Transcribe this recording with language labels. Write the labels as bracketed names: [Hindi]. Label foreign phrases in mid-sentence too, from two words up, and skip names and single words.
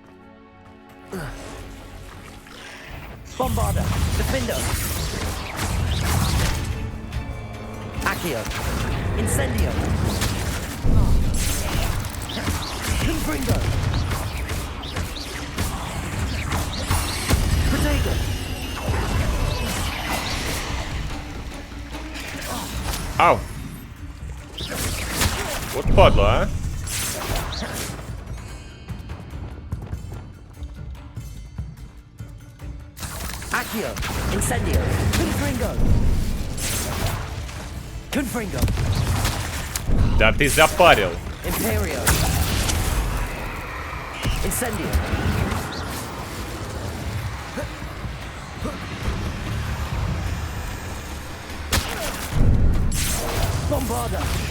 [Russian] Bombarder, Defender. Accio. Incendio. Confringo. Protego. Ау. Вот падла, а. Accio. Incendio. Confringo. Confringo. Да ты запарил. Imperio. Incendio. Bombarder.